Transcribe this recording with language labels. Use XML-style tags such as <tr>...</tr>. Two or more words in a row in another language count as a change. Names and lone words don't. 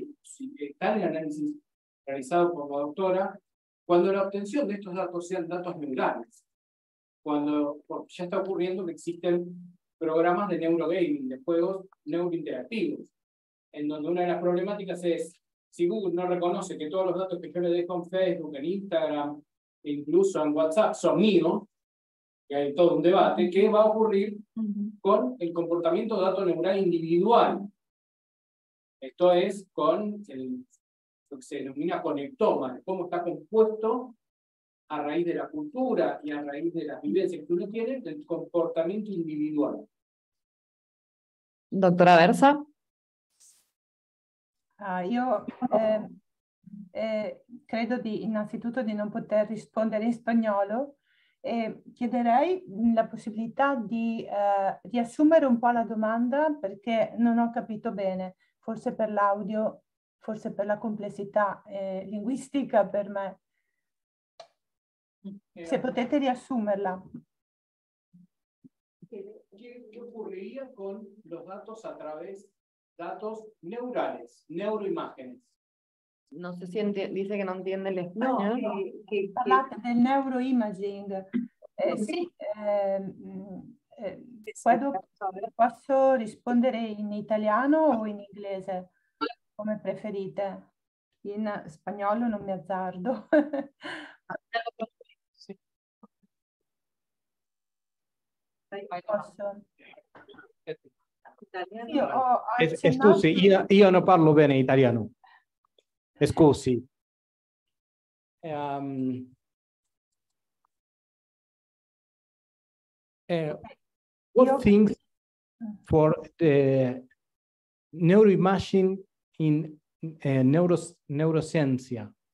<es>Si está en el análisis realizado por la doctora, cuando la obtención de estos datos sean datos neurales, cuando ya está ocurriendo que existen programas de neurogaming, de juegos neurointeractivos, en donde una de las problemáticas es, si Google no reconoce que todos los datos que yo le dejo en Facebook, en Instagram, e incluso en WhatsApp son míos, que hay todo un debate, ¿qué va a ocurrir con el comportamiento dato neural individual? Esto es con lo que se denomina conectoma, cómo está compuesto a raíz de la cultura y a raíz de las vivencias que uno tiene, del comportamiento individual. Doctora Versa.</es> <it>Io credo innanzitutto di non poter rispondere in spagnolo e chiederei la possibilità di riassumere un po' la domanda perché non ho capito bene, forse per l'audio, forse per la complessità linguistica per me. Se potete riassumerla.</it> <es>¿Qué ocurriría con los datos a través datos neurales, neuroimágenes? No sé si dice que no entiende el español. No,</es> <it>parlate del neuroimaging. Sì, posso rispondere in italiano o in inglese, come preferite. In spagnolo non mi azzardo. Posso? Io ho accennato... Scusi, io non parlo bene italiano. Scusi.</it> <en>What things for the neuroimaging</en> <it>in neuroscienza?</it>